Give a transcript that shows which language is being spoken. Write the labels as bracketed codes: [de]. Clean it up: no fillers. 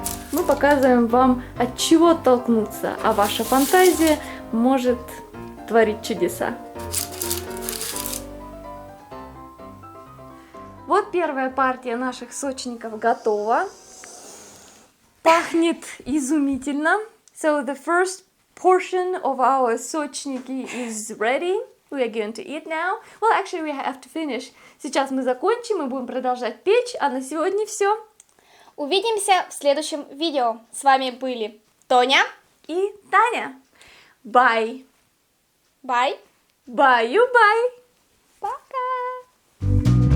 [ru] Мы показываем вам, от чего оттолкнуться, а ваша фантазия может творить чудеса. Вот первая партия наших сочников готова. Пахнет изумительно. [en] So the first portion of our сочники is ready. We are going to eat now. Well, actually, we have to finish. [ru] Сейчас мы закончим, мы будем продолжать печь, а на сегодня все. Увидимся в следующем видео. С вами были Тоня И Таня. [en] Bye. Bye. Bye-bye. [ru] Пока.